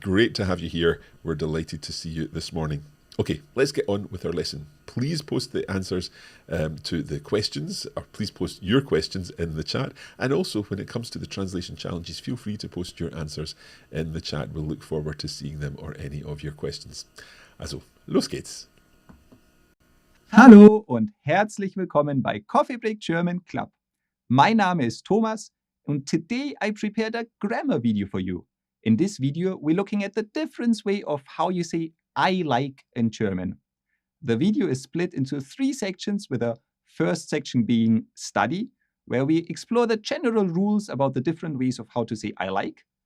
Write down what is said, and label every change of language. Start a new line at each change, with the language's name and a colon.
English: Great to have you here. We're delighted to see you this morning. Okay, let's get on with our lesson. Please post the answers to the questions, or please post your questions in the chat. And also, when it comes to the translation challenges, feel free to post your answers in the chat. We'll look forward to seeing them or any of your questions.
German: Also, los geht's. Hallo und herzlich willkommen bei Coffee Break German Club.
English: My name is Thomas and today I prepared a grammar video for you. In this video, we're looking at the different way of how you say I like in German. The video is split into 3 sections, with the first section being study, where we explore the general rules about the different ways of how to say I like.